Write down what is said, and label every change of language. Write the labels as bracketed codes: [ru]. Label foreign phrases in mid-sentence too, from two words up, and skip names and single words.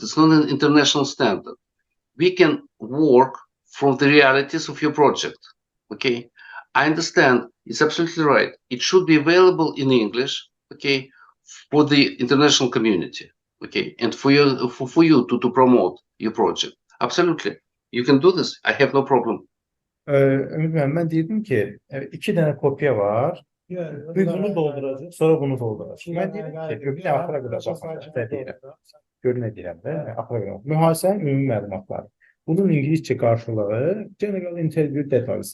[en] It's not an international standard. We can work from the realities of your project. Okay, I understand. It's absolutely right. It should be available in English. Okay, for the international community. Okay, and for you to promote your project. Absolutely, you can do this. I have no problem. [az] Ümit müəllim, mən deyirdim ki, 2 dənə kopya var. Bir bunu dolduracaq, sonra bunu dolduracaq. Mən deyirəm ki, bir də axıra qədər baxacaq. Gör nə deyirəm də, axıra qədər. Mühasibənin ümumi məlumatları. Bunun İngiliscə qarşılığı [en] General Interview Details.